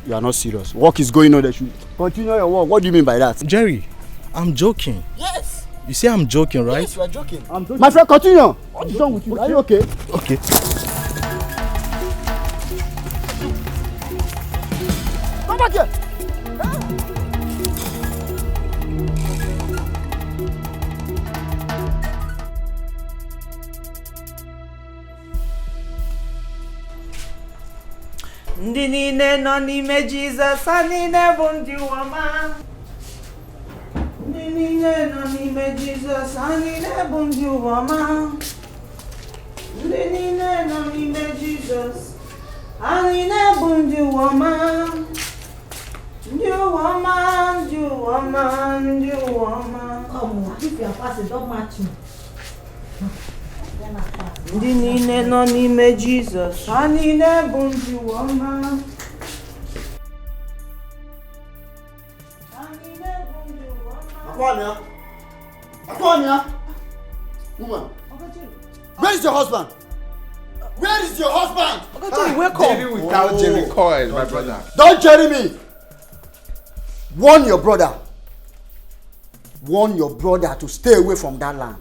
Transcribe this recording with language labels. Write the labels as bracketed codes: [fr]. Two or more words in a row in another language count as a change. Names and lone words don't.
[en] You are not serious. Work is going on. They should continue your work. What do you mean by that? Jerry, I'm joking. Yes. You say I'm joking, right? Yes, you are joking. I'm joking. My friend, continue. What's wrong with you? Are you okay? Okay. Come back here. [ig] Ndị niile nọ n'ime Jizọs, ha niile bụ ndị ụwa. Ndị niile nọ n'ime Jizọs, ha niile bụ ndị ụwa. Ndị niile nọ n'ime Jizọs, ha niile bụ ndị ụwa. Ndị ụwa, ndị ụwa, ndị ụwa. [en] Come on, if you are passing, don't match me. [ig] Ndị niile nọ n'ime Jizọs, ha niile bụ ndị ụwa. Akwamia! [en] Woman! Where is your husband? Where is your husband? Jerry without Jerry Coil, my brother. Don't Jerry me! Warn your brother. Warn your brother to stay away from that land.